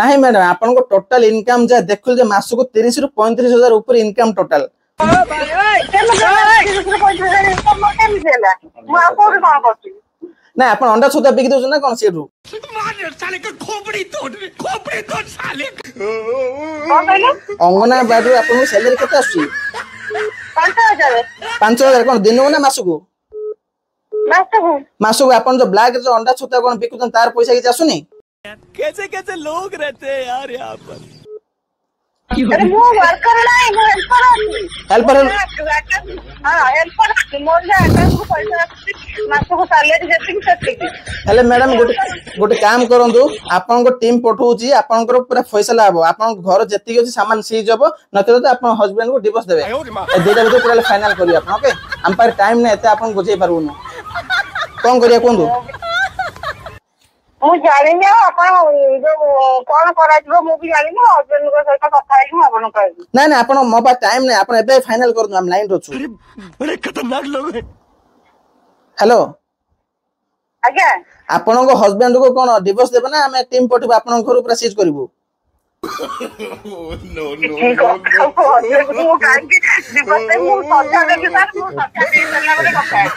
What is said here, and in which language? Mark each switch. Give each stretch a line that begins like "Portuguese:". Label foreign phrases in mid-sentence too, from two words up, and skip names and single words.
Odia: ନାହିଁ ମ୍ୟାଡାମ ଆପଣଙ୍କ
English: total income
Odia: ଯାହା ଦେଖୁଛୁ ଯେ ମାସକୁ 30 ରୁ 35,000 ଉପରେ
English: income total
Odia: ନା ଆପଣ ଅଣ୍ଡା ଛତୁଆ ବିକି ଦଉଛନ୍ତି ନା କଣ ସେଠୁ ଅଙ୍ଗନବାଡିରୁ ଆପଣଙ୍କୁ ସାଲାରୀ କେତେ ଆସୁଛି 5,000 କଣ ଦିନକୁ ନା ମାସକୁ ମାସକୁ ଆପଣ ଯୋଉ ବ୍ଲାକ ଯୋଉ ଅଣ୍ଡା ଛତୁଆ କଣ ବିକୁଛନ୍ତି ତାର ପଇସା କିଛି ଆସୁନି
Hindi: कैसे कैसे लोग रहते हैं यार यहाँ पर
Odia: ମୁଁ ୱାର୍କର ନାହିଁ ମୁଁ ହେଲ୍ପର ଅଛି ହେଲ୍ପର ହେଲ୍ପର ଅଛି ମୋର ଯେ ଆକାଉଣ୍ଟକୁ ପଇସା ଆସୁଛି ମାସକୁ ସାଲାରୀ ଯେତିକି ସେତିକି ହେଲେ ମ୍ୟାଡାମ ଗୋଟେ କାମ କରନ୍ତୁ ଆପଣଙ୍କ ଟିମ୍ ପଠଉଛି ଆପଣଙ୍କର ପୁରା ଫଇସଲା ହବ ଆପଣଙ୍କ ଘର ଯେତିକି ଅଛି ସାମାନ ସିଜ୍ ହବ ନଚେତ ତ ଆପଣ ହଜବେଣ୍ଡ କୁ ଡିଭୋର୍ସ ଦେବେ ଏ ଦୁଇଟା ଭିତରେ ପୁରା ଫାଇନାଲ କରିବେ ଆପଣ ଓକେ ଆମ ପାଖରେ ଟାଇମ ନାହିଁ ଏତେ ଆପଣ ବୁଝେଇ ପାରିବୁନି କଣ କରିବା କୁହନ୍ତୁ ମୁଁ ଜାଣିନି ଆଉ ଆପଣ ଯୋଉ କଣ କରାଯିବ ମୁଁ ବି ଜାଣିନି ହଜବେଣ୍ଡଙ୍କ ସହିତ କଥା ହେଇକି ମୁଁ ଆପଣଙ୍କୁ କହିବି ନାଇଁ ନାଇଁ ଆପଣ ମୋ ପାଖରେ ଟାଇମ ନାହିଁ ଆପଣ ଏବେ ଫାଇନାଲ କରନ୍ତୁ ଆମେ ଲାଇନ ଅଛୁ
Hindi: बड़े खतरनाक लोग हैं
Odia: ହ୍ୟାଲୋ ଆଜ୍ଞା ଆପଣଙ୍କ ହଜବେଣ୍ଡ କୁ କଣ ଡିଭୋର୍ସ ଦେବେ ନା ଆମେ ଟିମ୍ ପଠେଇବୁ ଆପଣଙ୍କ ଘରୁ ପୁରା ସିଜ୍ କରିବୁ
English: no, no, no.
Odia: ମୁଁ କାହିଁକି ଦିବସ ମୁଁ ସଜା ଦେବି ସାର୍ ମୁଁ ସଜା ଦେଇ ସାରିଲା ପରେ କଥା ହେବି